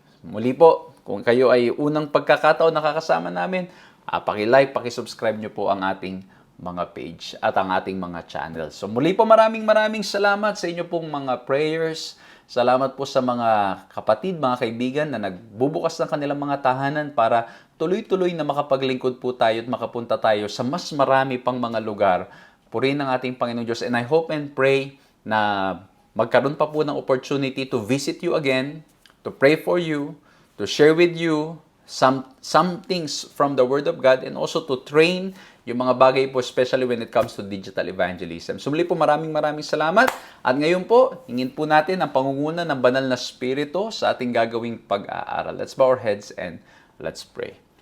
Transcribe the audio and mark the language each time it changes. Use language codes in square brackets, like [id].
[tl] Muli po, kung kayo ay unang pagkakataon nakakasama namin, paki-like, paki-subscribe nyo po ang ating mga page at ang ating mga channel. So muli po maraming salamat sa inyo pong mga prayers. Salamat po sa mga kapatid, mga kaibigan na nagbubukas ng kanilang mga tahanan para tuloy-tuloy na makapaglingkod po tayo at makapunta tayo sa mas marami pang mga lugar. Purihin ng ating Panginoon Diyos. [en] And I hope and pray [tl] na magkaroon pa po ng [en] opportunity to visit you again, to pray for you, to share with you some things from the Word of God, and also to train [tl] yung mga bagay po, [en] especially when it comes to digital evangelism. [tl] So muli po maraming salamat. At ngayon po, hingin po natin ang pangunguna ng banal na spirito sa ating gagawing pag-aaral. [en] Let's bow our heads and let's pray.